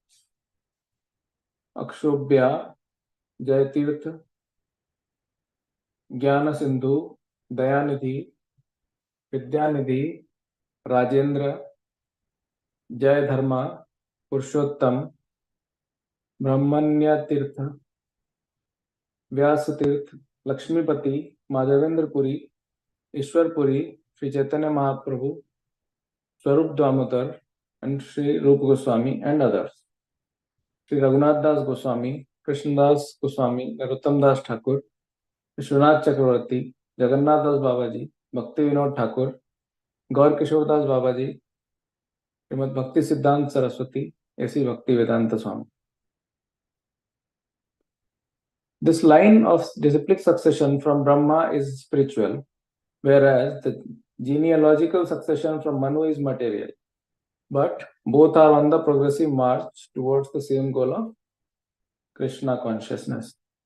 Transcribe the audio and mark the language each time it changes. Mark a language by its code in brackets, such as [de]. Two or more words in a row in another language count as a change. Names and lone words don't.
[en] Akshobhya, Jayatirtha, Jnana Sindhu, Dayanidhi, Vidyanidhi, Rajendra, Jay Dharma, Purushottam, Brahmanya Tirtha, Vyasatirth, Lakshmipati, Madhavendra Puri, Ishwar Puri, Sri Chaitanya Mahaprabhu, Swarup Damodar, and Sri Rupa Goswami, and others. Sri Raghunath Das Goswami, Krishnadas Goswami, Narottam Das Thakur, Vishwanath Chakravarti, Jagannath Das Babaji, Bhakti Vinod Thakur, Gaur Kishore Das Babaji, Srimad Bhakti Siddhant Saraswati, A.C. Bhakti Vedanta Swami. This line of disciplic succession from Brahma is spiritual, whereas the genealogical succession from Manu is material. But both are on the progressive march towards the same goal of Krishna consciousness.